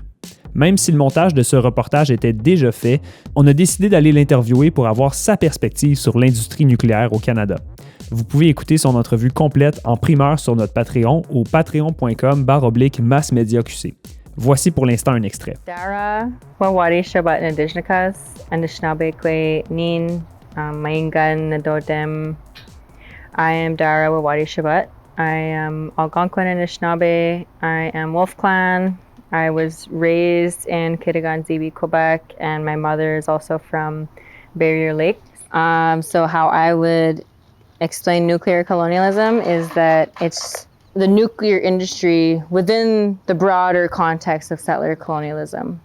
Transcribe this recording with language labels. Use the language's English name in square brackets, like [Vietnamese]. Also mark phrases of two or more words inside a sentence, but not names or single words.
[French] Même si le montage de ce reportage était déjà fait, on a décidé d'aller l'interviewer pour avoir sa perspective sur l'industrie nucléaire au Canada. Vous pouvez écouter son entrevue complète en primeur sur notre Patreon au patreon.com/massmediaqc. Voici pour l'instant un extrait. [Algonquin] Dara Wawati Chabot Indigenous Anishinaabe Kwe Nin Maingan Nadodem. [English] I am Dara Wawati Chabot. I am Algonquin Anishinaabe. I am Wolf Clan. I was raised in Kitigan-Zibi, Quebec, and my mother is also from Barrier Lake. So how I would explain nuclear colonialism is that it's the nuclear industry within the broader context of settler colonialism.